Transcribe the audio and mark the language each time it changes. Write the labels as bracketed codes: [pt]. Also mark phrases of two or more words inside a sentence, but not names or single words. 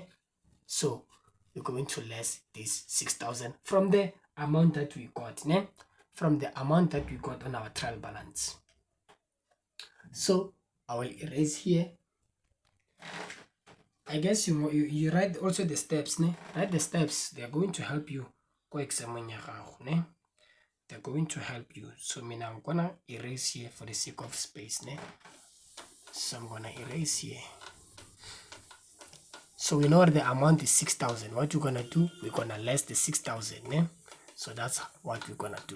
[en] So we're going to less this 6,000 from the amount that we got, ne? From the amount that we got on our trial balance. So I will erase here. I guess you write also the steps, ne? Write the steps. They are going to help you go examine [tn] ya gago, [en] ne? They're going to help you. So I'm gonna erase here for the sake of space, ne? So I'm gonna erase here. So we know the amount is 6,000. What you're gonna do, we're gonna less the 6,000, ne? So that's what we're gonna do.